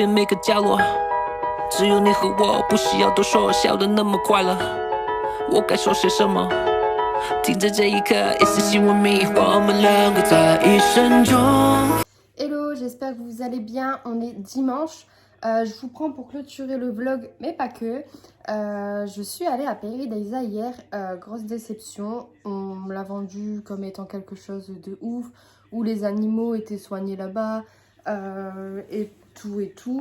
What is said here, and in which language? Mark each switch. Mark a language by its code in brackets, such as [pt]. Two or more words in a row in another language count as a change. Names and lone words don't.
[zh] 边每个角落只有你和我，不需要多说，笑得那么快乐我该说些什么停在这一刻也是希望迷我们两个在一生中 [fr] Hello, j'espère que vous allez bien. On est dimanche. Je vous prends pour clôturer le vlog, mais pas que. Je suis allée à Paradisa hier. Grosse déception. On me l'a vendu comme étant quelque chose de ouf, où les animaux étaient soignés là-bas et tout et tout.